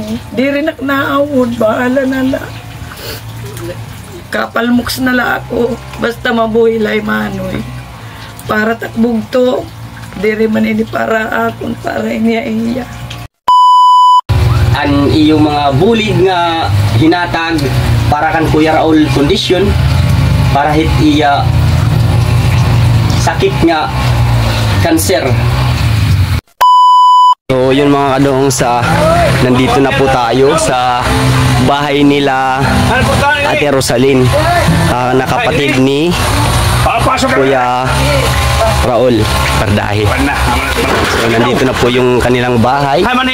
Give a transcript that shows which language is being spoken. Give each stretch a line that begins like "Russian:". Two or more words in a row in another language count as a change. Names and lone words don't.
Waray: Di rin naawod, bahala na la. Kapalmuks na la ako, basta mabuhay lay manoy. Para takbog to, di rin man ini para akon, para iniya-iya. Ang iyong mga bulig nga hinatag para kan Kuya Raul kondisyon, para hit iya sakit nga cancer.
Filipino: So yun mga kadong, nandito na po tayo sa bahay nila Ate Rosalyn, nakapatid ni Kuya Raul Bardahe. So nandito na po yung kanilang bahay.